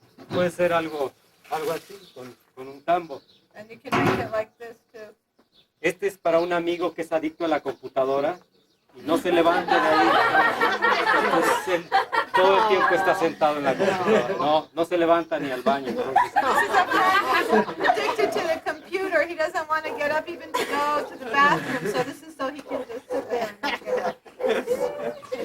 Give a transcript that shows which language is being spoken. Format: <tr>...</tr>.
<es>Puede ser algo así, con un tambo.</es> <en>And you can make it like this too.</en> <es>Este es para un amigo que es adicto a la computadora y no se levanta de ahí. Entonces, él todo el tiempo está sentado en la computadora. No se levanta ni al baño. Entonces,</es> <en>This is a friend who's addicted to the computer. He doesn't want to get up even to go to the bathroom. So this is so he can just sit there and not get up.</en>